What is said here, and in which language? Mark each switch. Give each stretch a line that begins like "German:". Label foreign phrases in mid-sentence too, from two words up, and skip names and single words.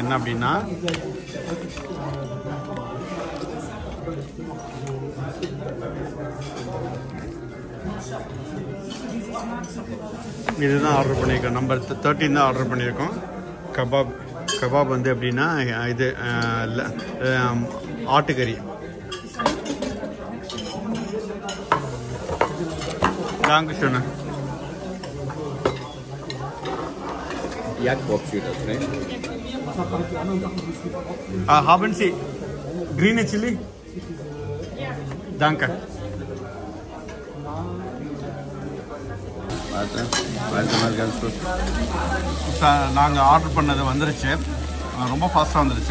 Tamil: என்ன அப்படின்னா, இதுதான் ஆர்டர் பண்ணியிருக்கோம். நம்பர் 13 தான் ஆர்டர் பண்ணியிருக்கோம். கபாப் வந்து எப்படின்னா, இது ஆட்டுக்கறி.
German: Dankeschön. Jagdbob steht das, ne? Haben Sie grüne Chili? Danke. Warte mal ganz kurz.
Tamil: நாங்கள் ஆர்டர் பண்ணது வந்துருச்சு, ரொம்ப ஃபாஸ்ட்டாக வந்துருச்சு.